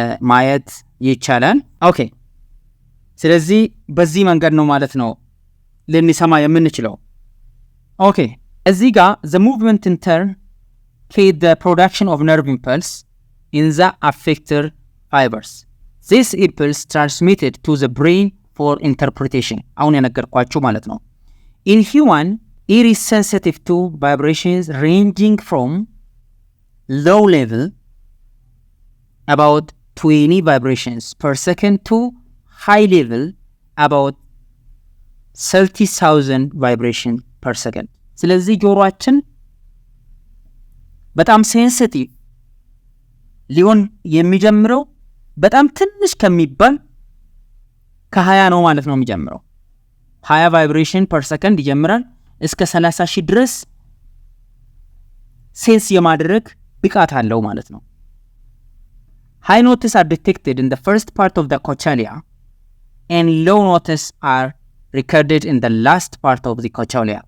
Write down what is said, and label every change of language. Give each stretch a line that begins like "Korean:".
Amharic: ማየት ይቻላል። ኦኬ፣ ስለዚህ በዚህ መንገድ ነው ማለት ነው ልንሰማ የምንችለው። ኦኬ፣ እዚህ ጋር
English: the movement in turn feed the production of nerve impulse in the affected fibers. This impulse transmitted to the brain for interpretation.
Amharic: አሁን የነገርኳችሁ ማለት ነው።
English: In human, ear is sensitive to vibrations ranging from low level about 20 vibrations per second to high level about 30,000 vibration per second.
Amharic: ስለዚህ ጆሮአችን በጣም ሴንሲቲቭ ሊሆን የሚጀምረው በጣም ትንሽ ከሚባል ከ20 ነው ማለት ነው የሚጀምረው። 20 ቫይብሬሽን ፐር ሰከንድ ይጀምራል እስከ 30,000 ድረስ ሴንስ የማድረግ ብቃት አለው ማለት ነው።
English: High notes are detected in the first part of the cochlea and low notes are recorded in the last part of the cochlea.